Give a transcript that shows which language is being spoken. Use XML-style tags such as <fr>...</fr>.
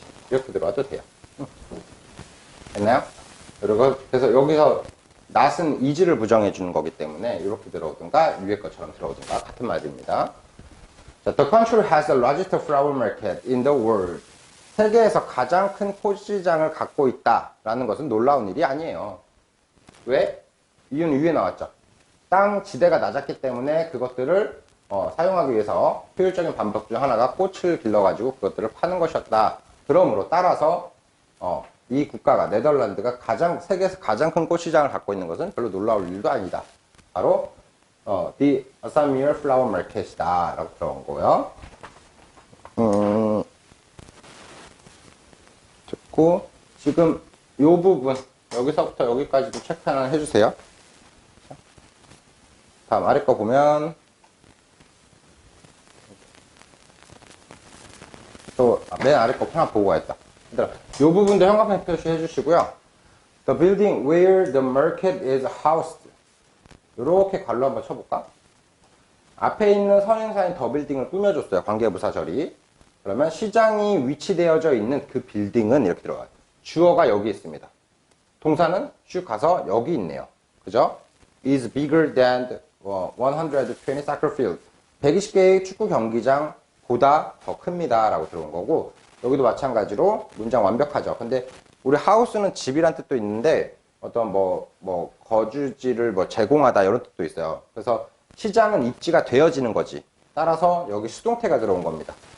<ko>이렇게 들어와도 돼요. 됐나요? 그리고 그래서 여기서 not은 is를 부정해 주는 거기 때문에 이렇게 들어오든가 위에 것처럼 들어오든가 같은 말입니다.</ko> <en>자, the country has the largest flower market in the world.</en> <ko>세계에서 가장 큰 꽃시장을 갖고 있다라는 것은 놀라운 일이 아니에요. 왜? 이유는 위에 나왔죠. 땅 지대가 낮았기 때문에 그것들을 사용하기 위해서 효율적인 방법 중 하나가 꽃을 길러가지고 그것들을 파는 것이었다. 그러므로 따라서 이 국가가 네덜란드가 세계에서 가장 큰 꽃시장을 갖고 있는 것은 별로 놀라울 일도 아니다. 바로 the Asamier Flower Market이다 라고 들어온 거고요. 듣고 지금 이 부분 여기서부터 여기까지도 체크 하나 해주세요. 다음 아래 거 보면 또 맨 아래 거 하나 보고 가겠다. 이 부분도 형광펜 표시해 주시고요.</ko> <en>The building where the market is housed.</en> <ko>이렇게 갈로 한번 쳐볼까? 앞에 있는 선행사인 더 빌딩을 꾸며줬어요. 관계부사절이. 그러면 시장이 위치되어져 있는 그 빌딩은 이렇게 들어가요. 주어가 여기 있습니다. 동사는 쭉 가서 여기 있네요. 그죠?</ko> <en>is bigger than 120 soccer field.</en> <ko>120개의 축구 경기장보다 더 큽니다. 라고 들어온 거고, 여기도 마찬가지로 문장 완벽하죠. 근데 우리 하우스는 집이란 뜻도 있는데, 어떤 거주지를 제공하다 이런 뜻도 있어요. 그래서 시장은 입지가 되어지는 거지. 따라서 여기 수동태가 들어온 겁니다.</ko>